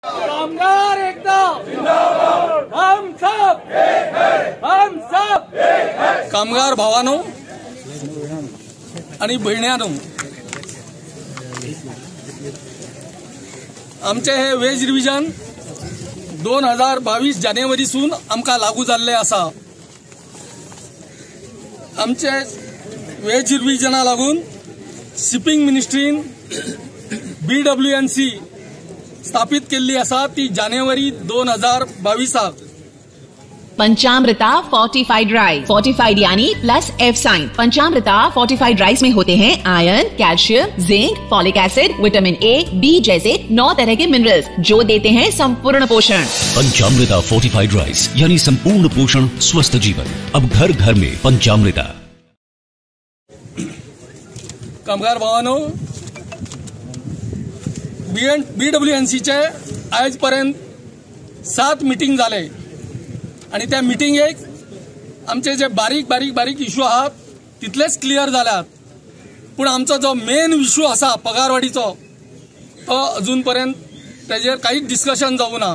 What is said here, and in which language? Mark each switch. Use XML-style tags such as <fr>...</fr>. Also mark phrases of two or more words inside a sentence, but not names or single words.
<hi>कामगार एकदा जिंदाबाद, हम सब एक है, हम सब एक है।</hi> <kok>कामगार भावानो आणि बहिण्यानो, आमचे हे</kok> <en>wage revision</en> <kok>2022 जानेवारीसून आमका लागू जाल्ले आसा। आमचे वेज रिव्हिजना लागून शिपिंग मिनिस्ट्रीन BWNC स्थापित केली आसा, ती जानेवारी 2022।</kok> <hi>पंचामृता</hi> <en>fortified rice,</en> <hi>फोर्टिफाइड यानी</hi> <en>plus F sign.</en> <hi>पंचामृता</hi> <en>fortified rice</en> <hi>में होते हैं आयरन, कैल्शियम, जिंक,</hi> <en>folic acid,</en> <hi>विटामिन A, B जैसे 9 तरह के मिनरल्स जो देते हैं संपूर्ण पोषण। पंचामृता</hi> <en>fortified rice</en> <hi>यानी संपूर्ण पोषण, स्वस्थ जीवन। अब घर घर में पंचामृता।</hi> <kok>कामगार भावानो, BWNC चे आजपर्यंत 7 मीटिंग झाले आणि त्या मिटिंगेक आमचे जे बारीक इश्यू आहात तितलेच क्लियर जाल्यात, पण आमचो जो</kok> <en>main issue</en> <kok>आसा पगारवाडीचो तो अजूनपर्यंत त्याचेर काहीच डिस्कशन जावूं ना।</kok>